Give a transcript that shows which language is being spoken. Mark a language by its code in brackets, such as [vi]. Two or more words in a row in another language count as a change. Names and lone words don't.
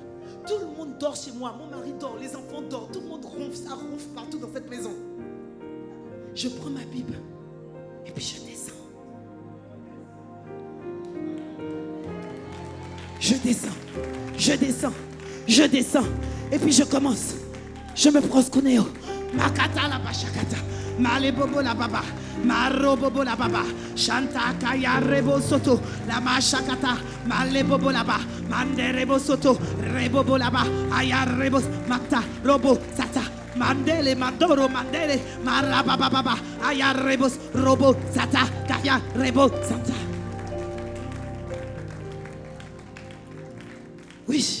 [fr] Tout le monde dort chez moi, mon mari dort, les enfants dorment, tout le monde ronfle, ça ronfle partout dans cette maison. Je prends ma Bible et puis je descends. Je descends, je descends, je descends. Et puis je commence. Je me prosconeo. Makata la bachakata. Male bobo la baba. Maro bobo la baba. Shanta kaya rebo soto. La machakata. Male bobo la ba. Mande rebo soto. Rebobo la ba. Aya rebo. Makta. Robo sata. Mandele mandoro mandele. Maraba baba. Aya rebos. Robo sata. Kaya rebo sata. Oui.